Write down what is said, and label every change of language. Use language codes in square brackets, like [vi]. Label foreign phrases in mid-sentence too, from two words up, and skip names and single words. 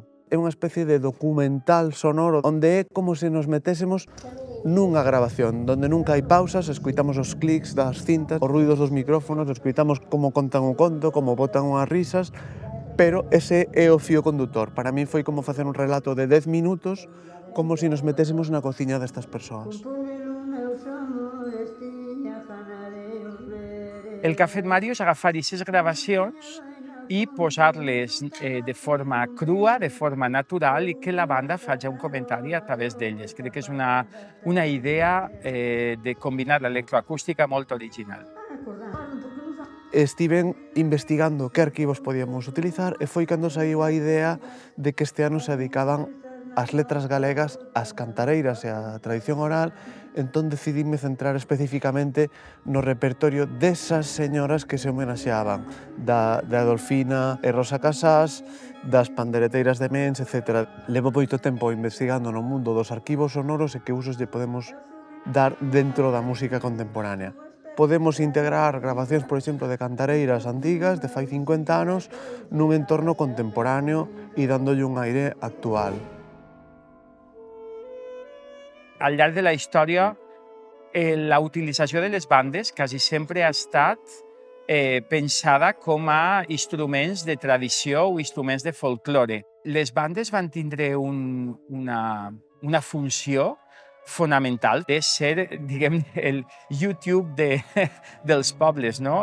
[gl] É unha especie de documental sonoro onde é como se nos metésemos nunha grabación, donde nunca hai pausas, escuitamos os clics das cintas, os ruidos dos micrófonos, escuitamos como contan un conto, como botan unhas risas, pero ese é o fío condutor. [es] Para mí [gl] foi como facer un relato de 10 minutos, como se nos metésemos na cociña destas persoas. [ca] El que ha fet Mario és agafar aquestes gravacions i posar-les de forma crua, de forma natural, i que la banda faci un comentari a través d'elles. Crec que és una idea de combinar l'electroacústica molt original. [gl] Estiven investigando que arquivos podíamos utilizar e foi cando saiu a idea de que este ano se dedicaban as letras galegas ás cantareiras e á tradición oral, entón decidíme centrar especificamente no repertorio desas señoras que se homenaxeaban, de Adolfina e Rosa Casás, das pandereteiras de Mens, etc. Levo moito tempo investigando no mundo dos arquivos sonoros e que usos lle podemos dar dentro da música contemporánea. Podemos integrar grabacións, por exemplo, de cantareiras antigas, de fai 50 anos, nun entorno contemporáneo e dándolle un aire actual. [ca] Al llarg de la història, la utilització de les bandes quasi sempre ha estat pensada com a instruments de tradició o instruments de folklore. Les bandes van tindre una funció fonamental de ser, diguem, el YouTube dels pobles, no?